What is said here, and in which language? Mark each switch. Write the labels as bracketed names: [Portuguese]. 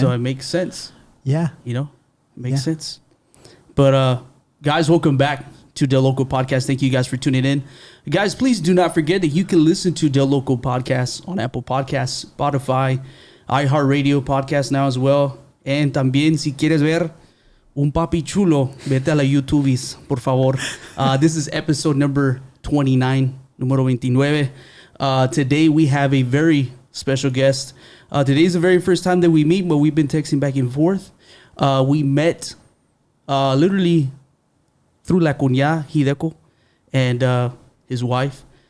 [English] So it makes sense. Yeah. You know, makes sense. But guys, welcome back to DeLoco Podcast. Thank you guys for tuning in. Guys, please do not forget that you can listen to DeLoco Podcasts on Apple Podcasts, Spotify, iHeartRadio Podcast now as well. [Spanish] And también, si quieres ver un Papi Chulo, vete a la YouTubes, por favor. [English] This is episode number 29, [Spanish] número 29. [English] Today we have a very special guest. Today is the very first time that we meet, but we've been texting back and forth. We met literally through La Cuñada, Hideco, and his wife.